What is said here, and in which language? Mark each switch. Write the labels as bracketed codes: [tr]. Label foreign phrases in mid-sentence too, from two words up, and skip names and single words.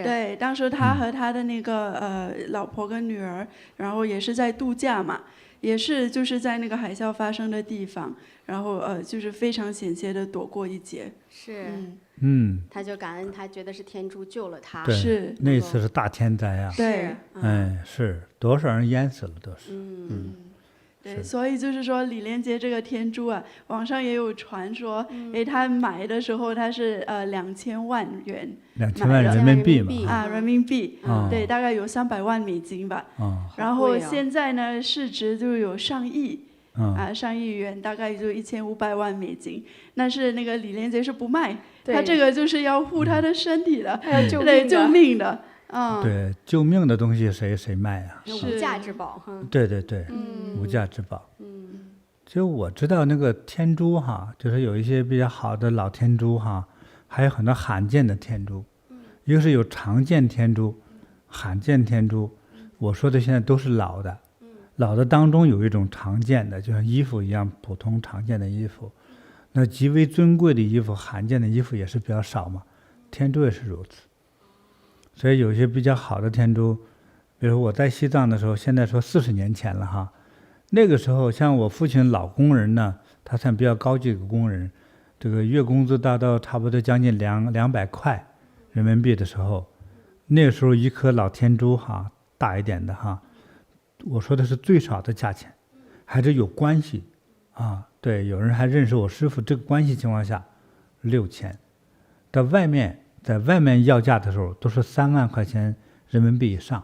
[zh] 對，當時他和他的那個老婆跟女兒，然後也是在度假嘛，也是就是在那個海嘯發生的地方，然後就是非常險些的躲過一劫。是。他就感恩，他覺得是天珠救了他。对，是。那次是大天災啊。對。是多少人淹死了都是。对，所以就是說李連杰這個天珠啊，網上也有傳說，他買的時候他是2000萬元，2000萬人民幣嘛，人民幣，對，大概有300萬美金吧。然後現在呢，市值就有上億，上億元，大概就1500萬美金。但是那個李連杰是不賣，他這個就是要護他的身體的，對，救命的。對，救命的東西誰賣啊？无價之寶。對，無價之寶。就我知道那個天珠哈，就是有一些比較好的老天珠哈，還有很多罕見的天珠。一個是有常見天珠，罕見天珠。我說的現在都是老的，老的當中有一種常見的，就像衣服一樣，普通常見的衣服。那極為尊貴的衣服、罕見的衣服也是比較少嘛，天珠也是如此。所以有些比較好的天珠，比如我在西藏的時候，现在說40年前了哈，那個時候像我父親老工人呢，他算比較高級的工人，這個月工資達到差不多將近200塊人民幣的時候，那個時候一顆老天珠哈，大一點的哈，我說的是最少的價錢，還是有關係啊，對，有人還認識我師父，這個關係情況下6000，在外面要價的時候都是3萬塊錢人民幣以上。